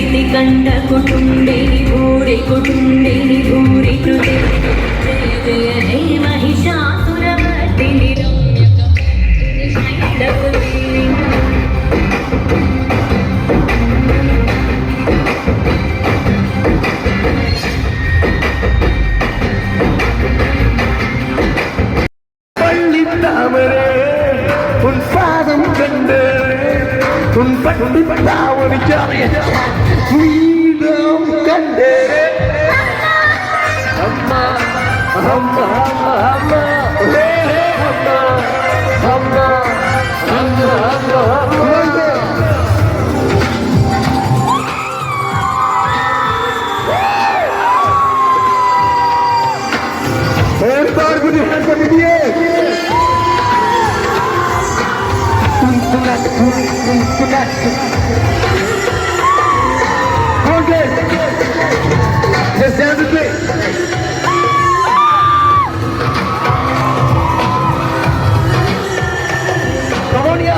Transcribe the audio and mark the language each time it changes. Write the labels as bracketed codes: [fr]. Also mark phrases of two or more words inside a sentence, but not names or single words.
[sa] कंड कुटुंबे भूरि कुटुंबे भूरि कृते जय जय हे महिषासुरमर्दिनि रम्यकमर्दिनि शैलपुत्रि [ta] பள்ளி தாமரே உன் பாதம் கண்டு உன் பள்ளி தாமரை வீதம் கண்டே அம்மா அம்மா அம்மா ஹே ஹே அம்மா அம்மா அம்மா அம்மா [hi] एक बार मुझे हाथ कर दीजिए Okay. [en] Just dance with me. Come on, yaar.